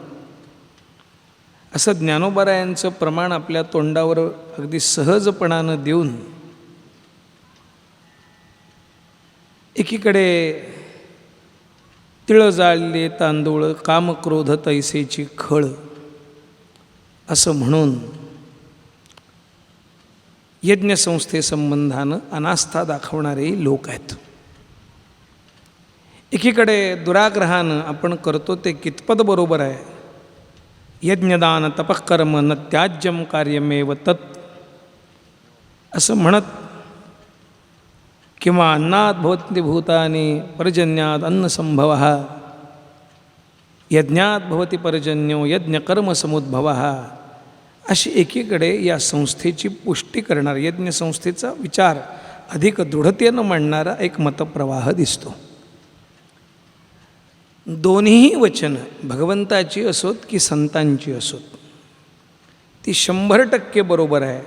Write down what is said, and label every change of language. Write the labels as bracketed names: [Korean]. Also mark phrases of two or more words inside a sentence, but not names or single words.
[Marathi] असं ज्ञानोबारायांचं प्रमाण आपल्या तोंडावर अगदी सहजपणानं देऊन एकीकडे तिळ जाळले तांदूळ कामक्रोध तैसेची खळ असं म्हणून यज्ञसंस्थेसंबंधानं अनास्था दाखवणारे लोक आहेत. एकीकडे दुराग्रहानं आपण करतो ते कितपत बरोबर आहे, [Sanskrit] यज्ञदान तपःकर्म न त्याज्यम कार्यमेव तत् [Marathi] असं म्हणत, किंवा [Sanskrit] अन्नात भवन्ति भूतानि पर्जन्यात अन्नसंभवः, यज्ञात भवति पर्जन्यो यज्ञकर्मसमुद्भवः, [Marathi] अशी एकीकडे या संस्थेची पुष्टी करणार यज्ञसंस्थेचा विचार अधिक दृढतेनं मांडणारा एक मतप्रवाह दिसतो. दोन्हीही वचनं भगवंताची असोत की संतांची असोत ती 100% बरोबर आहे.